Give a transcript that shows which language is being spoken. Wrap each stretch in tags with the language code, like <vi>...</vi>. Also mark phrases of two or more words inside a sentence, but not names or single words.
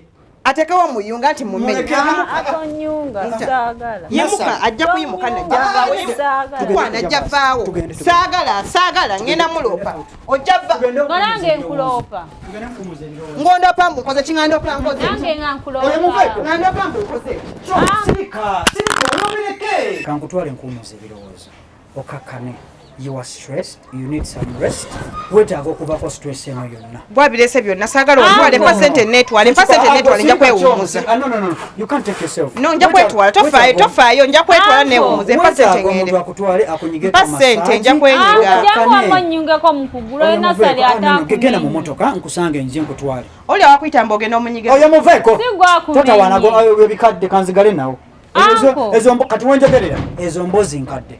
<lg>Atekewo muyunga nti mumenye. Yimuka ajja kuyimuka najja vaawo. Saagala ngenda mulopa. Ojja va. Nange nkulopa. Ngondopa mbukoze kingandopa nkoze. Nange nkulopa. Ngandopa mbukoze. Sirika olobireke. Kankutwale nkumuze ebirowoozo. Okakkane.</lg> <en>You are stressed, you need some rest.</en> <lg>Wetaaga okuvako stress eno yonna. Bwabirese byonna saagala ontwale pasente netwale nja kwewumuza.</lg> <en>No. You can't take yourself. No,</en> <lg>nja kwetwala. Tofaayo nja kwetwala newumuze. Pasente ngende. Akutwale akunyige pasente nja kwenyiga. Jangu amanyungeko mukugula nasali ataku. Genda mu motoka nkusange nje nkutwale. Oli awakuyita mbogenda omunyige. Oyo muveeko. Sigwa ku. Tota wanago ebikadde kanzigale nawo. Ezo kati wenjogerera ezo mbozi nkadde.</lg>